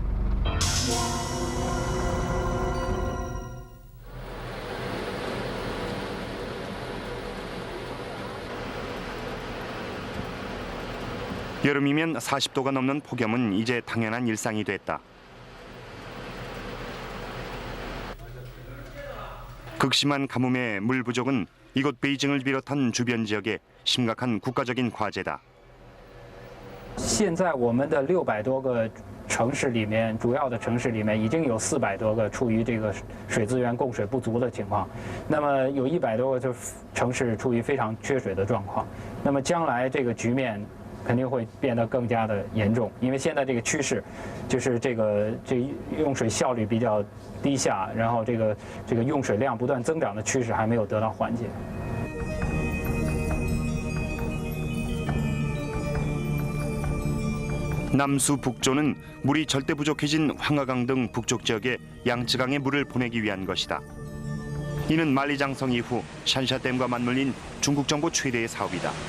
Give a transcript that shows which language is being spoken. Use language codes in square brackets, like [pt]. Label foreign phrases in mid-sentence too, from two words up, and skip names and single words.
[ko] 여름이면 40도가 넘는 폭염은 이제 당연한 일상이 됐다. 극심한 가뭄의 물 부족은 이곳 베이징을 비롯한 주변 지역에 심각한 국가적인 과제다. [zh] 现在我们的600多个城市里面，主要的城市里面已经有400多个处于这个水资源供水不足的情况，那么有100多个城市处于非常缺水的状况。那么将来这个局面肯定会变得更加的严重，因为现在这个趋势就是这用水效率比较低下，然后这个用水量不断增长的趋势还没有得到缓解。 [ko] 남수 북조는 물이 절대 부족해진 황하강 등 북쪽 지역에 양쯔강에 물을 보내기 위한 것이다. 이는 만리장성 이후 샨샤댐과 맞물린 중국 정부 최대의 사업이다.